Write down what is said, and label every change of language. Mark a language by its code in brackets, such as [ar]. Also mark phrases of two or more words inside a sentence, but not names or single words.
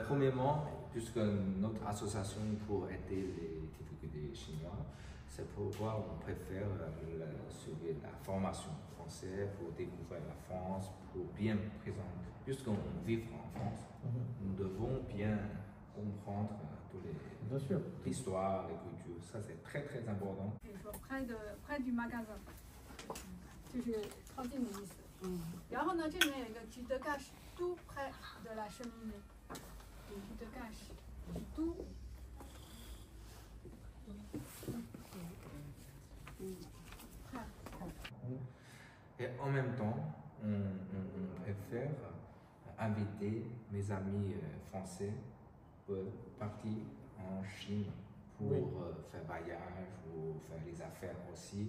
[fr] Premièrement, puisque notre association pour aider les difficultés chinois, c'est pourquoi on préfère suivre la formation française pour découvrir la France, pour bien présenter. Puisqu'on vit en France, nous devons bien comprendre l'histoire, les cultures. Ça, c'est très très important. Près du magasin. [zh] 就是靠近的意思。然后呢，这边有一个吉德盖什，都 [fr] près de la cheminée。吉德盖什，都。 Et en même temps, on préfère inviter mes amis français pour partir en Chine pour faire voyage ou faire les affaires aussi.